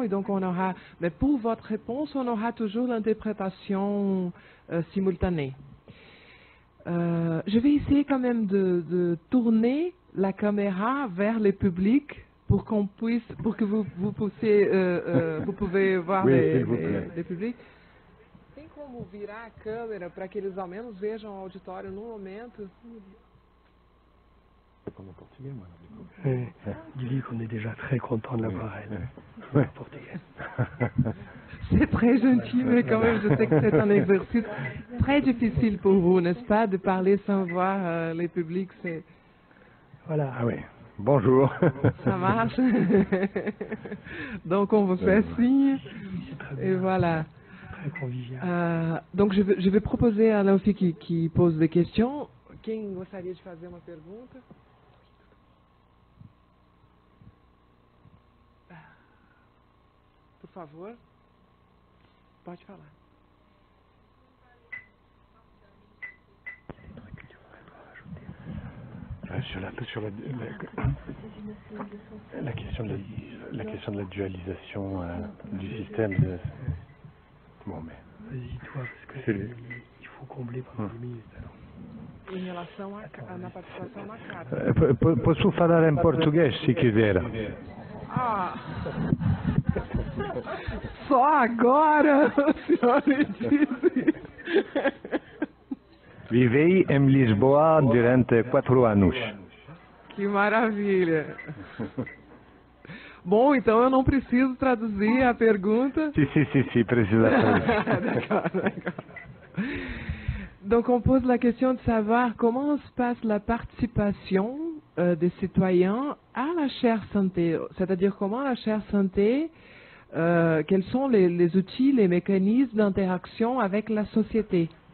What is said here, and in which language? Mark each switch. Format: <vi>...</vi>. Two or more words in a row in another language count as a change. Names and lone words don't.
<fr>Et donc, on aura, mais pour votre réponse, on aura toujours l'interprétation simultanée. Je vais essayer quand même de tourner la caméra vers le public pour qu'on puisse, pour que vous pouvez voir les publics.</fr> <pt>Tem como virar a câmera para que eles ao menos vejam o auditório no momento?</pt> <fr>Dis-lui qu'on est déjà très content de l'avoir elle. Portugais. C'est très gentil, mais quand même, je sais que c'est un exercice très difficile pour vous, n'est-ce pas, de parler sans voir les publics. Voilà. Ah oui. Bonjour. Ça marche. Donc, on vous fait signe. Et voilà. Très convivial. Donc, je vais proposer à Léofi qui pose des questions.</fr> <pt>Quem gostaria de fazer uma pergunta? Por favor. Pode falar.</pt> <fr>La question de la dualisation du système. Bon, mais. Vas-y, toi, parce que il faut combler pendant 10 minutes. Alors.</fr> <pt>Em relação na participação na carta. Posso falar em português, se quiser. Ah! Só agora o senhor me disse. Vivei em Lisboa durante 4 anos. Que maravilha! Bom, então eu não preciso traduzir a pergunta. Si, precisa traduire.</pt> <fr>D'accord. Donc on pose la question de savoir comment se passe la participation des citoyens à la chaire santé, c'est-à-dire comment la chaire santé, quels sont les outils, les mécanismes d'interaction avec la société.</fr>